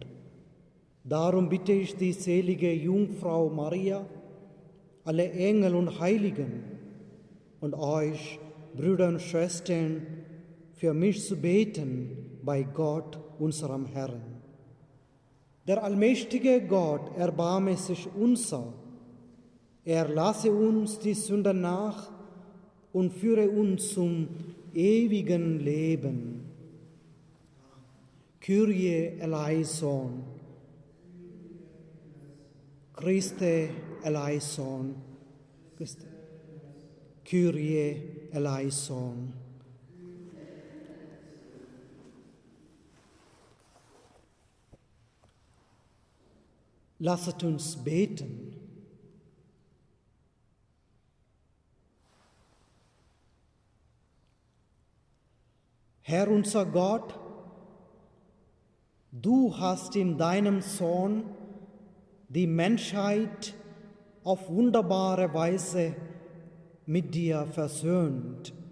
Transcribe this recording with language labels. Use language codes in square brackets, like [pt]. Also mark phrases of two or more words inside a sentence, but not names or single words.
[de] Darum bitte ich die selige Jungfrau Maria, alle Engel und Heiligen und euch, Brüder und Schwestern, für mich zu beten bei Gott, unserem Herrn. Der allmächtige Gott erbarme sich unser. Er lasse uns die Sünden nach und führe uns zum ewigen Leben. [el] Kyrie eleison. Christe eleison. Kyrie eleison. [de] Lasset uns beten. Herr unser Gott, du hast in deinem Sohn die Menschheit auf wunderbare Weise mit dir versöhnt.